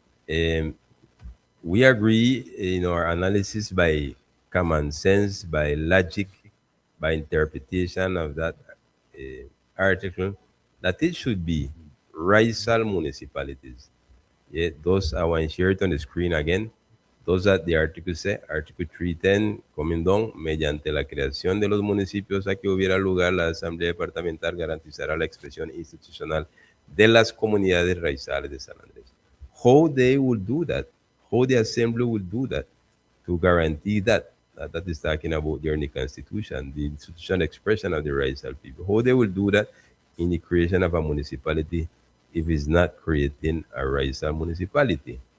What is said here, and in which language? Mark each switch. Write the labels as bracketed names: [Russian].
[English] Um, we agree in our analysis by common sense, by logic, by interpretation of that article, that it should be Raizal municipalities. Yeah, those I want to share it on the screen again. Those that the article say, Article 310, coming down, [Spanish] mediante la creación de los municipios a que hubiera lugar, la Asamblea Departamental garantizará la expresión institucional de las comunidades raizales de San Andrés. [English] How they will do that, how the Assembly will do that to guarantee that, that is talking about during the Constitution, the institutional expression of the raizal people, how they will do that in the creation of a municipality if it's not creating a raizal municipality.